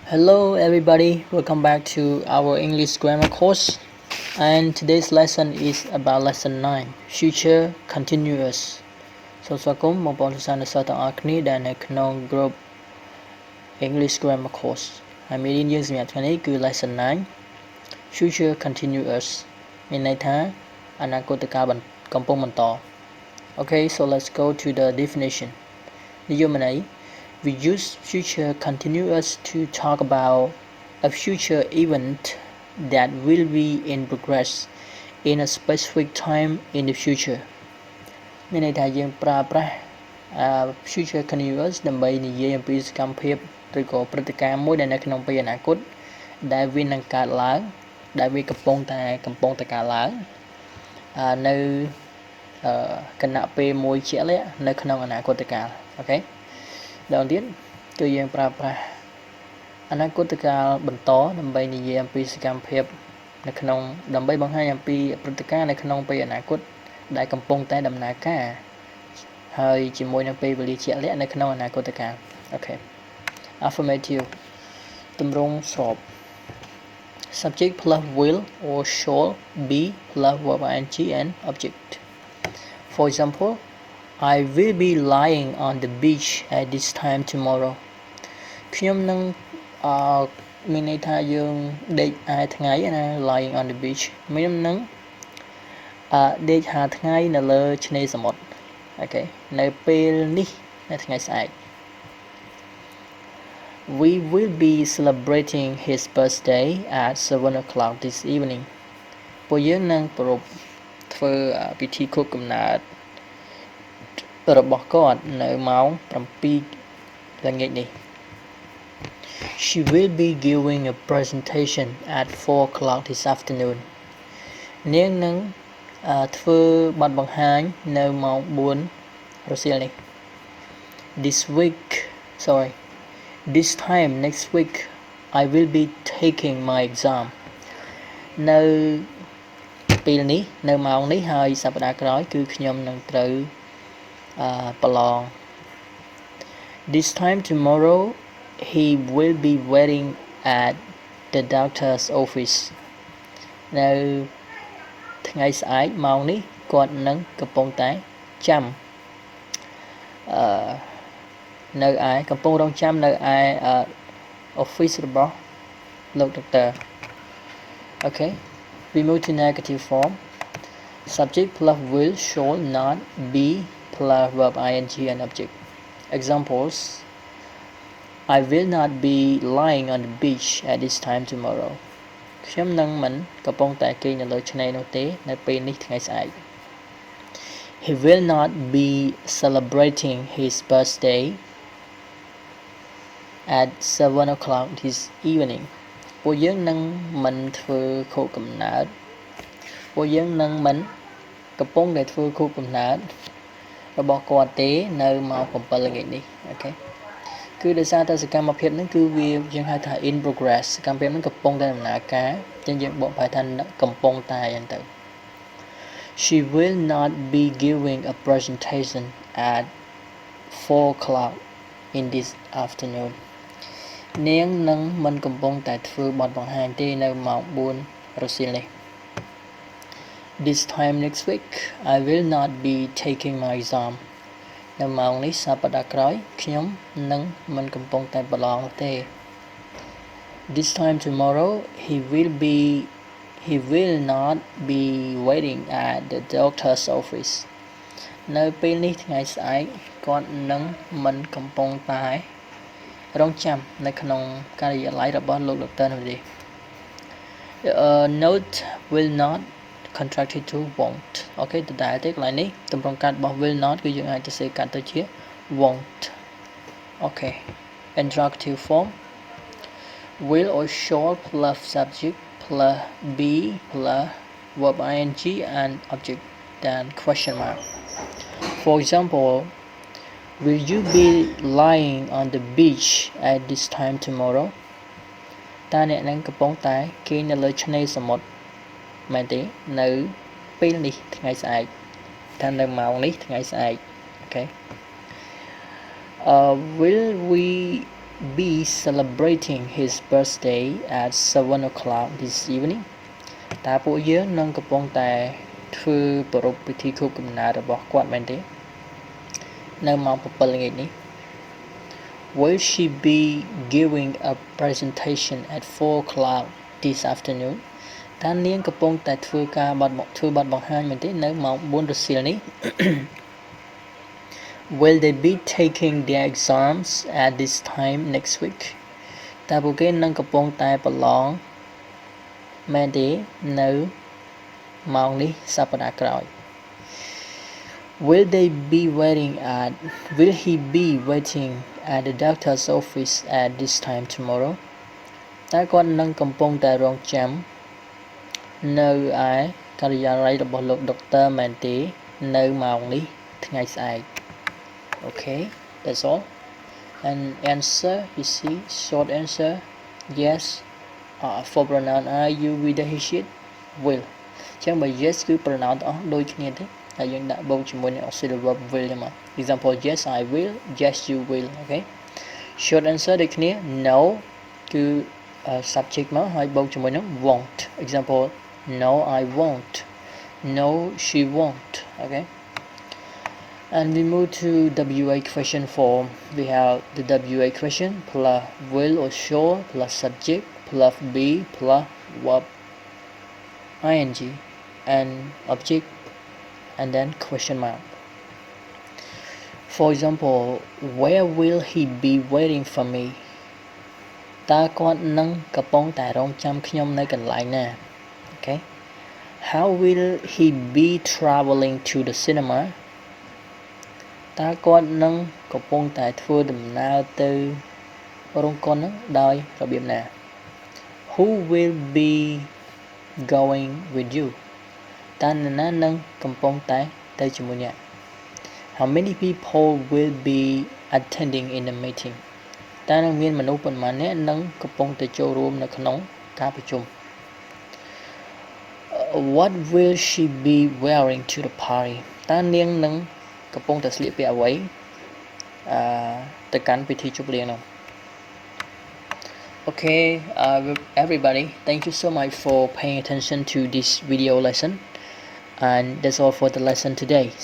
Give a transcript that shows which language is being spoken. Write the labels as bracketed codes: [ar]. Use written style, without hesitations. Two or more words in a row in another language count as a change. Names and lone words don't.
[en] Hello everybody, welcome back to our English grammar course, and today's lesson is about lesson 9 Future Continuous [km] សូមស្វាគមន៍បងប្អូនសិស្សានុសិស្សទាំងអស់គ្នាដែលនៅក្នុង [en] group English grammar course [km] ហើយមេរៀនយើងសម្រាប់ថ្ងៃនេះគឺ [en] lesson 9 Future Continuous [km] មានន័យថាអនាគតកាលកំពុងបន្ត [en] Okay, so let's go to the definition និយម ន័យ We use future continuous to talk about a future event that will be in progress in a specific time in the future [km] មានន័យថាយើងប្រើប្រាស់ [en] future continuous [km] ដើម្បីនិយាយអំពីសកម្មភាពឬក៏ព្រឹត្តិការណ៍មួយដែលនៅក្នុងពេលអ នាគតដែលវានឹងកើតឡើងដែលវាកំពុងតែកើតឡើងនៅគណៈពេលមួយជាក់លាក់នៅក្នុងអនាគតកាលអូខេដល់ទៀតគឺយើងប្រើប្រា ស់អនាគតកាលបន្តដើម្បីនិយាយអំពីសកម្មភាពនៅក្នុងដើម្បីបង្ហាញអំពីព្រឹត្តិការណ៍នៅក្នុងពេលអនាគត ដែលកំពុងតែដំណើរការហើយជាមួយនឹងពេលវេលាជាក់លាក់នៅក្នុងអនាគតកាលអូខេ [en] affirmative [km] ទម្រង់ស្រប [en] subject plus will or shall be plus verb ing and object for example I will be lying on the beach at this time tomorrow [km] ខ្ញុំនឹងមានន័យថាយើងដេកឯថ្ងៃណា [en] lying on the beach [km] មាននឹងដេកហាថ្ងៃនៅលើឆ្នេរសមុទ្រអូខេនៅពេលនេះនៅថ្ងៃស្អែក [en] We will be celebrating his birthday at 7 o'clock this evening [km] ពួកយើងនឹងប្រពធ្វើពិធីខួបកំណើតរបស់គាត់នៅម៉ោង7ល្ងាចនេះ [en] She will be giving a presentation at 4 o'clock this afternoon [km] នាងនឹងធ្វើបទបង្ហាញនៅម៉ោង4រសៀលនេះ [en] This time next week I will be taking my exam [km] នៅពេលនេះនៅម៉ោងនេះហើយសប្តាហ៍ក្រោយគឺខ្ញុំនឹងត្រូវប្រឡង [en] This time tomorrow he will be waiting at the doctor's office [km] នៅថ្ងៃស្អែកម៉ោងនេះគាត់នឹងកំពុងតែចាំ នៅឯកំពុងរងចាំនៅឯ office របស់លោក doctor [en] Okay we move to negative form subject plus will shall not be plus verb ing and object examples I will not be lying on the beach at this time tomorrow [km] ខ្ញុំនឹងមិនកំពុងតែគេងនៅលើឆ្នេរនោះទេនៅពេលនេះថ្ងៃស្អែក [en] He will not be celebrating his birthday at 7 o'clock this evening [km] ពួកយើងនឹងមិនធ្វើខួបកំណើតពួកយើងនឹងមិនកំពុងតែធ្វើខួបកំណើតរបស់គាត់ទេនៅម៉ោង7ល្ងាចនេះអូខេគឺដោយសារតែស កម្មភាពហ្នឹងគឺវាយើងហៅថា [en] in progress [km] សកម្មភាពហ្នឹងកំពុងតែដំណើរការចឹងយើងបកប្រែថាកំពុងតែអញ្ចឹងទៅ [en] She will not be giving a presentation at 4 o'clock in this afternoon [km] នាងនឹងមិនកំពុងតែធ្វើបទបង្ហា ញទេនៅម៉ោង4រសៀលនេះ [en] This time next week I will not be taking my exam [km] នៅម៉ោងនេះសប្តាហ៍ក្រោយខ្ញុំនឹងមិនកំពុងតែប្រឡងទេ [en] This time tomorrow he will not be waiting at the doctor's office [km] នៅពេលនេះថ្ងៃស្អែកគាត់នឹងមិនកំពុងតែរងចាំនៅក្នុងការិយាល័យរបស់លោក doctor នោះទេ [en] Note will not contracted to won't [km] អូខេដដែលទេកន្លែងនេះទម្រង់កាត់របស់ [en] will not [km] គឺយើងអាចទៅសេកាត់ទៅជា [en] won't អូខេ interrogative form will or shall plus subject plus be plus verb ing and object then question mark for example will you be lying on the beach at this time tomorrow [km] តើអ្នកនឹងកំពុង តែគេងនៅលើឆ្នេរសមុទ្រមែនទេនៅពេលនេះថ្ងៃស្អែកថានៅម៉ោងនេះថ្ងៃស្អែកអូខេ [en] will we be celebrating his birthday at 7 o'clock this evening [km] តើពួកយើងនឹងកំពុងតែធ្វើប្រារព្ធពិធីខួបកំណើតរបស់គាត់មែនទេនៅម៉ោង 7 ល្ងាចនេះ [en] Will she be giving a presentation at 4 o'clock this afternoon [km] តើនាងកំពុងតែធ្វើបទបង្ហាញមែនទេនៅម៉ោង 4 រសៀលនេះ [en] Will they be taking their exams at this time next week [km] តើពួកគេនឹងកំពុងតែប្រឡងមែនទេនៅម៉ោងនេះសប្តាហ៍ក្រោយ [en] Will he be waiting at the doctor's office at this time tomorrow [km] តើគាត់នឹងកំពុងតែរងចាំនៅឯការិយាល័យរបស់លោកដុកទ័រមែនទេនៅម៉ោងនេះថ្ងៃស្អែក [en] Okay, that's all. And answer, you see, short answer, yes. For pronoun are you with the he should will. [km] ចឹងបើ yes គឺ pronoun ទាំងអស់ដូចគ្នាទេហើយយើងដាក់បូកជាមួយនឹង [en] auxiliary verb will [km] ចឹងមក [en] Example, yes I will, yes you will. Okay. Short answer [km] ដូចគ្នា no គឺ subject មកហើយបូកជាមួយនឹង won't. [en] Example, no I won't. No she won't. Okay. And we move to WA question form. We have the WA question plus will or shall plus subject plus be plus verb ing and object and then question mark. For example, where will he be waiting for me? [km] តើគាត់នឹងកំពុងតែរងចាំខ្ញុំនៅកន្លែងណា Okay. [en] How will he be traveling to the cinema? [km] តើគាត់នឹងកំពុងតែធ្វើដំណើរទៅរោងកុនដោយរបៀបណា [en] Who will be going with you [km] តើនរណានឹងកំពុងតែទៅជាមួយអ្នក [en] How many people will be attending in the meeting [km] តើនឹងមានមនុស្សប៉ុន្មានអ្នកនឹងកំពុងតែចូលរួមនៅក្នុងការប្រជុំ [en] What will she be wearing to the party [km] តើនាងនឹងកំពុងតែស្លៀកពាក់អ្វីទៅកាន់ពិធីជប់លៀងនោះ [en] Okay, everybody, thank you so much for paying attention to this video lesson, and that's all for the lesson today.